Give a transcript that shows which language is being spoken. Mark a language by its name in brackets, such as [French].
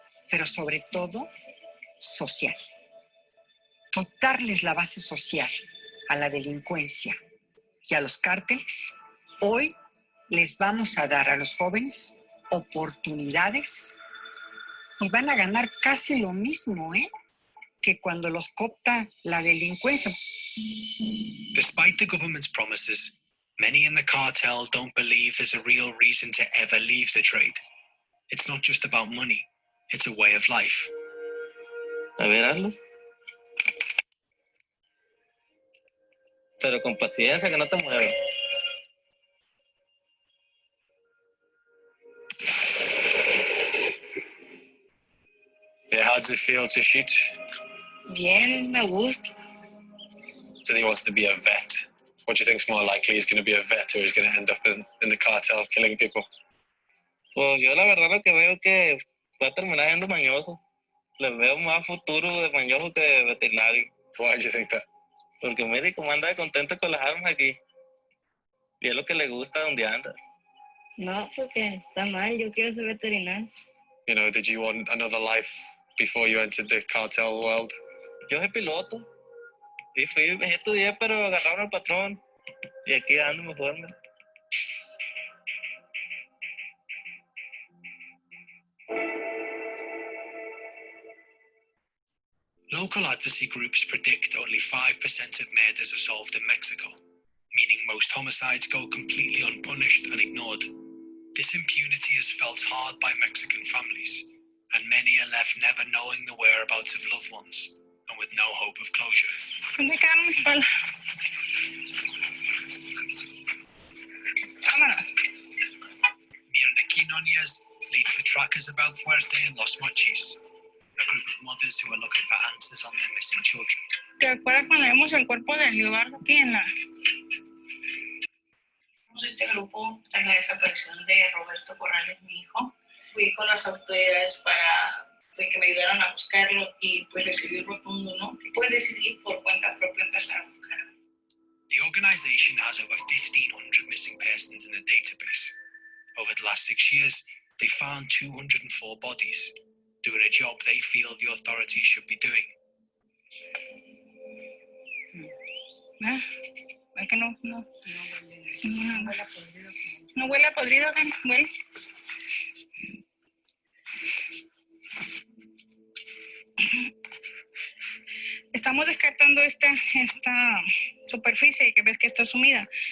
[Spanish] Pero sobre todo, social. Quitarles la base social a la delincuencia y a los cárteles. Hoy les vamos a dar a los jóvenes oportunidades y van a ganar casi lo mismo, que cuando los coopta la delincuencia. [English] Despite the government's promises, many in the cartel don't believe there's a real reason to ever leave the trade. It's not just about money, it's a way of life. [Spanish] A ver, hazlo. Pero con paciencia, que no te muevas. [English] Yeah, how does it feel to shoot? [Spanish] Bien, me gusta. [English] So he wants to be a vet. What do you think's more likely? He's going to be a vet or he's going to end up in the cartel killing people? [Spanish] Pues yo la verdad lo que veo que va a terminar siendo mañoso. Le veo más futuro de mañoso que de veterinario. [English] Why do you think that? [Spanish] Porque mire cómo anda de contento con las armas aquí. Y es lo que le gusta donde anda. No, porque está mal, yo quiero ser veterinario. [English] Did you want another life before you entered the cartel world? [Spanish] Yo soy piloto. Y estudié, pero agarraron al patrón. Y aquí ando mejor. [English] Local advocacy groups predict only 5% of murders are solved in Mexico, meaning most homicides go completely unpunished and ignored. This impunity is felt hard by Mexican families, and many are left never knowing the whereabouts of loved ones and with no hope of closure. Mirna Quinones leads the trackers about Fuerte and Los Mochis, a group of mothers who are looking for answers on their missing children. [Spanish] ¿Te acuerdas cuando vimos el cuerpo de Eduardo aquí en la... Este grupo tras la desaparición de Roberto Corrales, mi hijo, fui con las autoridades para que me ayudaran a buscarlo y pues recibí un rotundo no. Puedes decidir por cuenta propia empezar a buscarlo. [English] The organization has over 1,500 missing persons in the database. Over the last 6 years, they found 204 bodies, doing a job they feel the authorities should be doing. [Spanish] Es que no huele a podrido, huele. Estamos descartando esta superficie que ves que está sumida.